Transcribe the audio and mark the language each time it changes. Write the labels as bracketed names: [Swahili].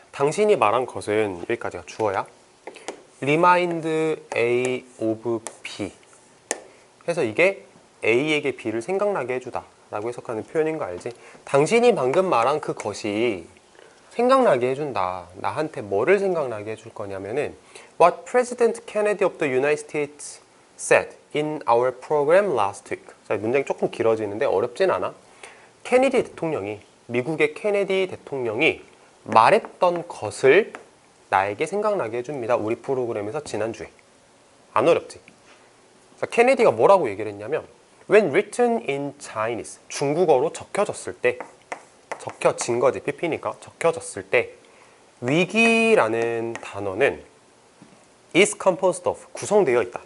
[Korean] 당신이 말한 것은 여기까지가 주어야. [English] Remind A of B. [Korean] 해서 이게 A에게 B를 생각나게 해주다 라고 해석하는 표현인 거 알지? 당신이 방금 말한 그것이 생각나게 해준다. 나한테 뭐를 생각나게 해줄 거냐면은 [English] What President Kennedy of the United States said in our program last week. [Korean] 자, 문장이 조금 길어지는데 어렵진 않아. 케네디 대통령이, 미국의 케네디 대통령이 말했던 것을 나에게 생각나게 해줍니다. 우리 프로그램에서 지난주에. 안 어렵지? 자, 케네디가 뭐라고 얘기를 했냐면 [English] When written in Chinese, [Korean] 중국어로 적혀졌을 때, 적혀진 거지, PP니까 적혀졌을 때 위기라는 단어는 [English] is composed of, [Korean] 구성되어 있다.